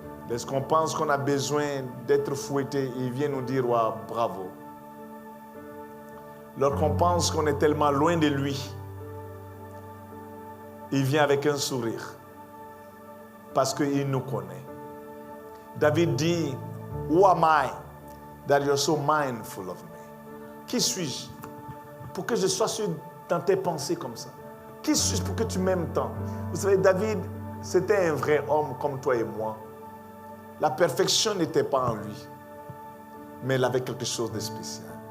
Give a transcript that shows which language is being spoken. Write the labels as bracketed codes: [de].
[fr] Lorsqu'on pense qu'on a besoin d'être fouetté, il vient nous dire wow, bravo. Lorsqu'on pense qu'on est tellement loin de lui, il vient avec un sourire. Parce qu'il nous connaît. David dit, [en] who am I that you're so mindful of me? [fr] Qui suis-je pour que je sois dans tes pensées comme ça? Qui suis-je pour que tu m'aimes tant? Vous savez, David, c'était un vrai homme comme toi et moi. La perfection n'était pas en lui, mais il avait quelque chose de spécial.